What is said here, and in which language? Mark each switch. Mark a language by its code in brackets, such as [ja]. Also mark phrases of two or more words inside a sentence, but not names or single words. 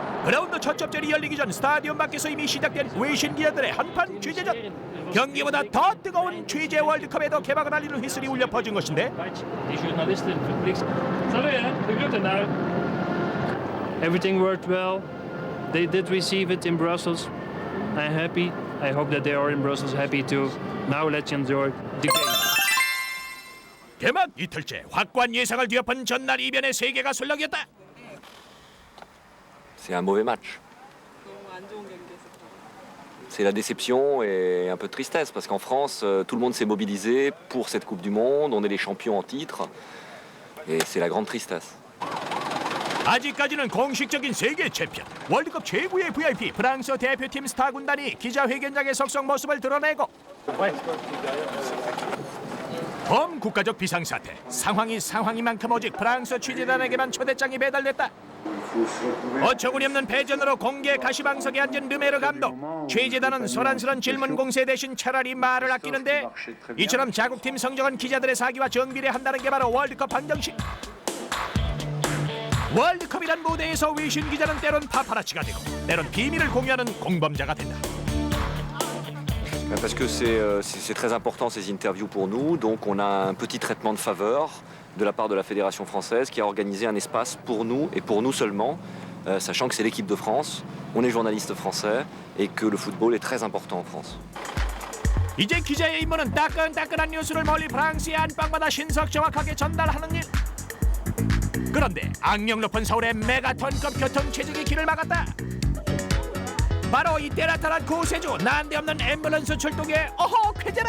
[ko] 그라운드 첫 접전이 열리기 전 스타디움 밖에서 이미 시작된 외신 기자들의 한판 취재전. 경기보다 더 뜨거운 취재 월드컵에도 개막을 알리는 휘슬이 울려 퍼진 것인데 [en] Everything worked well. They did receive it in Brussels. I'm happy. I hope that they are in Brussels happy too. Now let's enjoy the game. [ko] 개막 이틀째 확고한 예상을 뒤엎은 전날 이변의 세계가 술렁이었다. [fr] C'est un mauvais match. C'est la déception et un peu de tristesse parce qu'en France, tout le monde s'est mobilisé pour cette Coupe du Monde. On est les champions en titre et c'est la grande tristesse. [ko] 아직까지는 공식적인 세계 챔피언 월드컵 최고의 VIP 프랑스 대표팀 스타 군단이 기자회견장의 속속 모습을 드러내고 범국가적 비상사태 상황이만큼 오직 프랑스 취재단에게만 초대장이 배달됐다. 어처구니 없는 패전으로 공개 가시방석에 앉은 르메르 감독. 취재단은 소란스런 질문 공세 대신 차라리 말을 아끼는데 이처럼 자국팀 성적은 기자들의 사기와 정비례한다는 게 바로 월드컵 방정식. 월드컵이란 무대에서 외신 기자는 때론 파파라치가 되고 때론 비밀을 공유하는 공범자가 된다. [fr] Parce que c'est très important ces interviews pour nous, donc on a un petit traitement de faveur de la part de la Fédération française qui a organisé un espace pour nous et pour nous seulement, sachant que c'est l'équipe de France, on est journaliste français et que le football est très important en France. [ko] 이제 기자의 임무는 따끈따끈한 뉴스를 멀리 프랑스의 안방마다 신속 정확하게 전달하는 일. 그런데 악명 높은 서울의 메가톤급 교통 체증이 길을 막았다. 바로 이때 나타난 구세주 난데없는 앰뷸런스 출동에 어허 쾌재라.